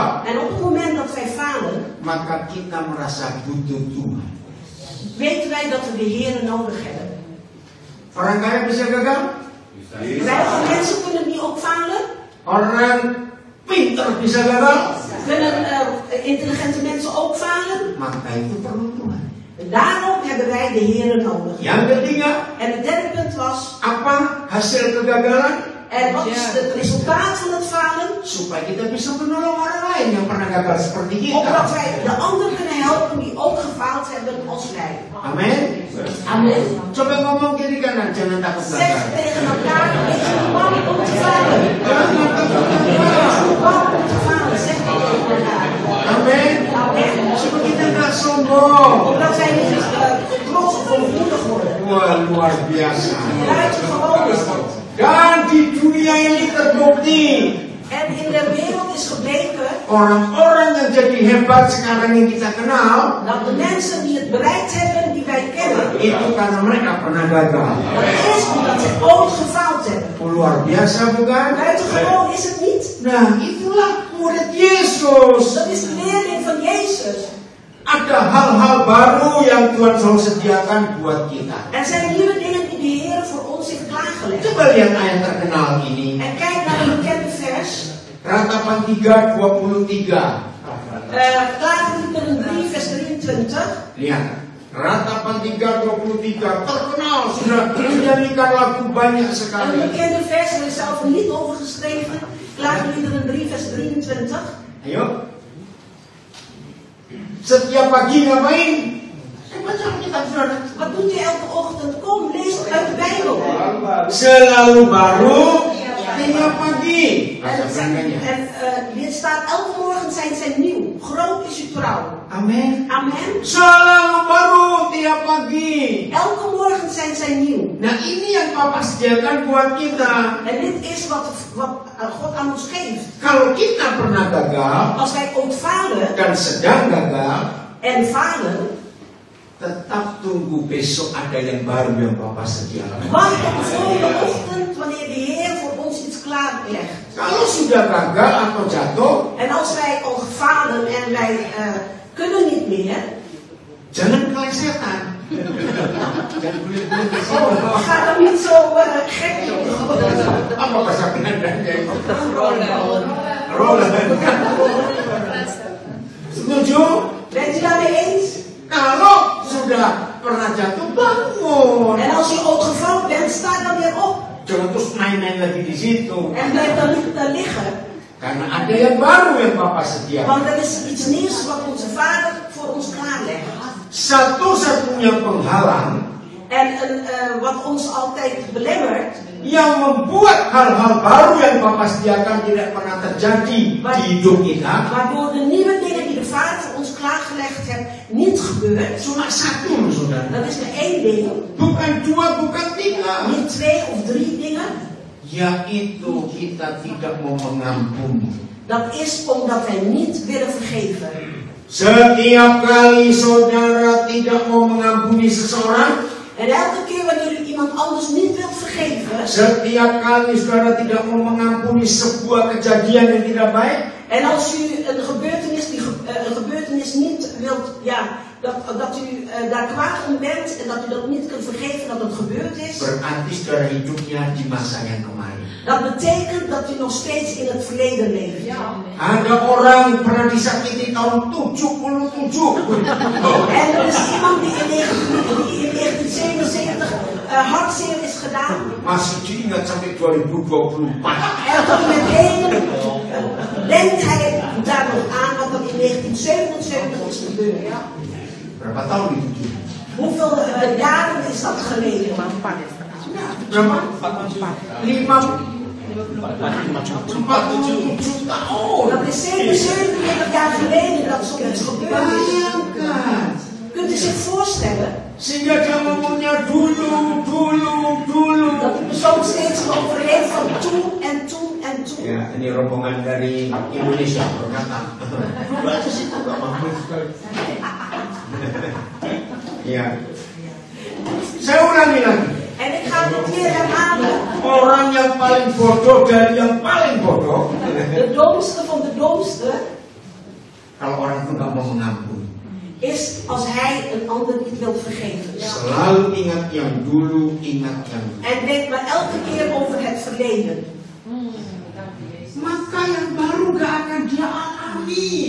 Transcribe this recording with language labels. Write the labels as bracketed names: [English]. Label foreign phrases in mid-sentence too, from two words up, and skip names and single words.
[Dutch] en op het moment dat wij falen, [Indonesian] maka kita merasa butuh Tuhan. [Dutch] weten wij dat we de Heer nodig hebben. [Indonesian] Orang kaya bisa gagal, [Dutch] Rijke mensen kunnen die ook falen. [Indonesian] orang pintar bisa gagal, [Dutch] Kunnen intelligente mensen ook falen. [Indonesian] maka itu perlu Tuhan. [Dutch] En daarom hebben wij de Heer nodig. [Indonesian] Yang ketiga, [Dutch] En het derde punt was, [Indonesian] apa hasil kegagalan? [Dutch] en wat is het resultaat van het falen? [Indonesian] Supaya kita bisa menolong orang lain yang pernah gagal seperti [Dutch] Opdat [Indonesian] kita. [Dutch] wij de anderen kunnen helpen die ook gefaald hebben als wij. [Indonesian] Amin. [Dutch] Amen. [Indonesian] Coba ngomong kiri kanan, jangan takut [Dutch] Zeg [Indonesian] gagal. [Dutch] tegen elkaar, wees niet bang om te falen. [Indonesian] Jangan takut gagal. [Dutch] Wees niet bang om te falen, zeg tegen elkaar. [Indonesian] Amin. [Dutch] Amen. [Indonesian] Supaya kita nggak sombong. [Dutch] Opdat wij niet trots of hoogmoedig worden. [Indonesian] Wah, luar biasa. [Dutch] Buitengewoon is dat. [Indonesian] Dan di dunia ini terbukti [Dutch] En in de wereld is gebleken [Indonesian] orang-orang yang jadi hebat sekarang yang kita kenal [Dutch] dat de mensen die het bereikt hebben, die wij kennen, [Indonesian] itu karena mereka pernah gagal. [Dutch] dat is omdat ze ooit gefaald hebben. [Indonesian] Luar biasa bukan? [Dutch] Buitengewoon is het niet. [Indonesian] Nah, itulah murid Yesus. [Dutch] Dat is de leerling van Jezus. [Indonesian] Ada hal-hal baru yang Tuhan selalu sediakan buat kita. [Dutch] Er zijn nieuwe dingen die de Heer voor ons heeft klaargelegd. [Indonesian] Coba lihat ayat terkenal ini. [Dutch] En kijk naar een bekende vers. [Indonesian] Ratapan 3:23. [Dutch] Klaagliederen 3 vers 23. [Indonesian] Lihat. Ratapan 3:23 terkenal, sudah dinyanyikan lagu banyak [Dutch] Een [Indonesian] sekali. [Dutch] bekende vers, er is zelf een lied over geschreven. Klaagliederen 3 vers 23. [Indonesian] Ayo. Setiap pagi ngapain? Baca Alkitab saudara. [Dutch] Wat doet u elke ochtend? Kom, lees uit de Bijbel. [Indonesian] Selalu baru tiap pagi. Bahasa Belandanya. [Dutch] En dit staat, elke morgen zijn zij nieuw. Groot is uw trouw. [Indonesian] Amin. [Dutch] Amen. [Indonesian] Selalu baru tiap pagi. [Dutch] Elke morgen zijn zij nieuw. [Indonesian] Nah ini yang Papa sediakan buat kita. [Dutch] En dit is wat God aan ons geeft. [Indonesian] Kalau kita pernah gagal [Dutch] Als wij ooit falen [Indonesian] dan sedang gagal, [Dutch] en falen, [Indonesian] tetap tunggu besok ada yang baru yang Papa sediakan. [Dutch] wacht op de volgende ochtend wanneer de Heer voor ons iets klaarlegt. [Indonesian] Kalau sudah gagal atau jatuh, [Dutch] En als wij al falen en wij kunnen niet meer, [Indonesian] jangan kelesetan. Jangan bulir-bulir. [Dutch] ga dan niet zo gek doen. [Indonesian] Apa bahasa Belandanya itu? Roller. Setuju? [Dutch] Bent u daarmee eens? [Indonesian] Kalau sudah pernah jatuh, bangun. [Dutch] En als je ooit gevallen bent, sta dan weer op. [Indonesian] Jangan terus main-main lagi di situ. [Dutch] En blijf dan niet liggen. [Indonesian] Karena ada yang baru yang Bapa sediakan. [Dutch] Want er is iets nieuws wat onze Vader voor ons klaarlegt. [Indonesian] Satu-satunya penghalang [Dutch] En wat ons altijd belemmert, [Indonesian] yang membuat hal-hal baru yang Bapa sediakan tidak pernah terjadi di hidup kita. [Dutch] waardoor de nieuwe dingen die de Vader voor ons klaargelegd heeft, niet gebeurt. [Indonesian] Cuma satu loh saudara. [Dutch] Dat is maar één ding. [Indonesian] Bukan dua, bukan tiga. [Dutch] Niet 2 of 3 dingen. [Indonesian] Yaitu kita tidak mau mengampuni. [Dutch] Dat is omdat wij niet willen vergeven. [Indonesian] Setiap kali saudara tidak mau mengampuni seseorang, [Dutch] En elke keer wanneer u iemand anders niet wilt vergeven, [Indonesian] setiap kali saudara tidak mau mengampuni sebuah kejadian yang tidak baik, [Dutch] en als u een gebeurtenis niet wilt, dat u daar kwaad om bent en dat u dat niet kunt vergeven dat het gebeurd is, [Indonesian] berarti saudara hidupnya di masa yang kemarin. [Dutch] dat betekent dat u nog steeds in het verleden leeft. [Indonesian] Ada orang pernah disakiti tahun 77. [Dutch] En er is iemand die in 1977 hartzeer is gedaan. [Indonesian] Masih diingat sampai 2024. [Dutch] En tot met heden denkt hij daar nog aan wat er in 1977 is gebeurd. [Indonesian] Berapa tahun itu? [Dutch] Hoeveel jaren is dat geleden? [Indonesian] Berapa? 47 tahun. [Dutch] Dat is 77 jaar geleden dat zoiets gebeurd is. [Indonesian] Bayangkan. [Dutch] Kunt u zich voorstellen [Indonesian] Sehingga dia ngomongnya dulu. [Dutch] dat de persoon steeds over heeft van toen en toen en toen. [Indonesian] Ya, ini rombongan dari Indonesia berkata. Dulu aja sih tuh gak mampu. Ya. Saya ulangi lagi. [Dutch] En ik ga het weer herhalen. [Indonesian] Orang yang paling bodoh dari yang paling bodoh. [Dutch] De domste van de domste [Indonesian] Kalau orang itu gak mau mengampuni, [Dutch] is als hij een ander niet wil vergeven. [Indonesian] selalu ingat yang dulu, ingat yang dulu. [Dutch] En denkt maar elke keer over het verleden. [Indonesian] Maka yang baru gak akan dia alami.